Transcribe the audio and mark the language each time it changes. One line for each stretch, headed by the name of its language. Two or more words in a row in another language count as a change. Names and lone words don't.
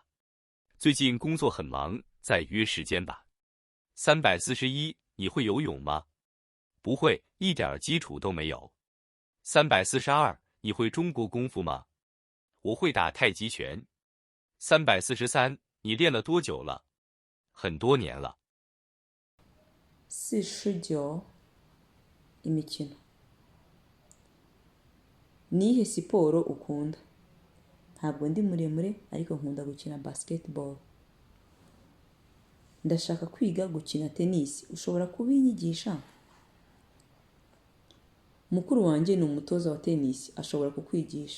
Chinese: 最近工作很忙，再约时间吧。341，你会游泳吗？不会，一点基础都没有。342，你会中国功夫吗？我会打太极拳。343，你练了多久了？很多年了。
Kinyarwanda: 49 imikino. Nihe siporo ukunda? Ntabwo ndi muremure ariko nkunda gukina basketball. Ndashaka kwiga gukina tennis. Ushobora kubinyigisha? Mukuru wanjye ni umutoza wa tennis, ashobora kukwigisha.